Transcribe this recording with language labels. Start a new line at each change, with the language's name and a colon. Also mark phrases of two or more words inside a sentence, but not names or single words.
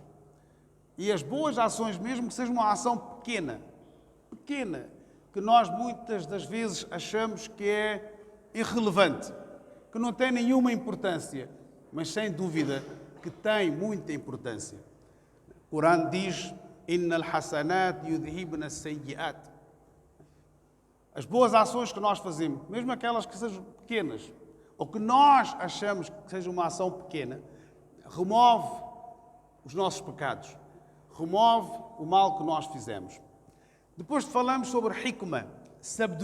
Portuguese: E as boas ações, mesmo que seja uma ação pequena, que nós muitas das vezes achamos que é irrelevante, que não tem nenhuma importância, mas sem dúvida que tem muita importância. O Corão diz:
Arabic: إن الحسنات يذهبن السيئات.
Portuguese: As boas ações que nós fazemos, mesmo aquelas que sejam pequenas, ou que nós achamos que seja uma ação pequena, remove os nossos pecados, remove o mal que nós fizemos. Depois falamos sobre hikmah, sabedoria.